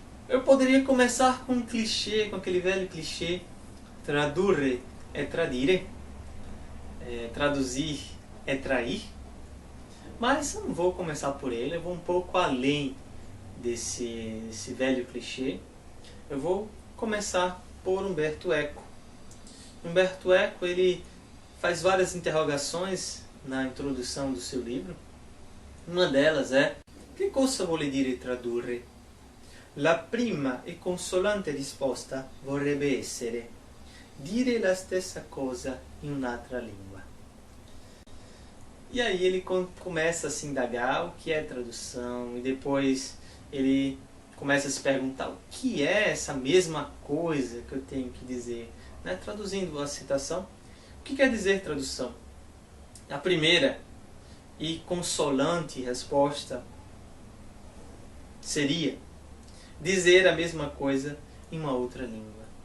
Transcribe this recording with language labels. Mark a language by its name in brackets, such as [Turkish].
[Portuguese] Eu poderia começar com um clichê, com aquele velho clichê, [Italian] tradurre é tradire, [Portuguese] traduzir é trair, mas eu não vou começar por ele, eu vou um pouco além desse velho clichê. Eu vou começar por Umberto Eco. Umberto Eco, ele faz várias interrogações na introdução do seu livro. Uma delas é: [Italian] che cosa vuole dire tradurre? La prima e consolante risposta vorrebbe essere dire la stessa cosa in un'altra língua. [Portuguese] E aí ele começa a se indagar o que é tradução, e depois ele começa a se perguntar o que é essa mesma coisa que eu tenho que dizer, né? Traduzindo a citação, o que quer dizer tradução? A primeira e consolante resposta seria dizer a mesma coisa em uma outra língua.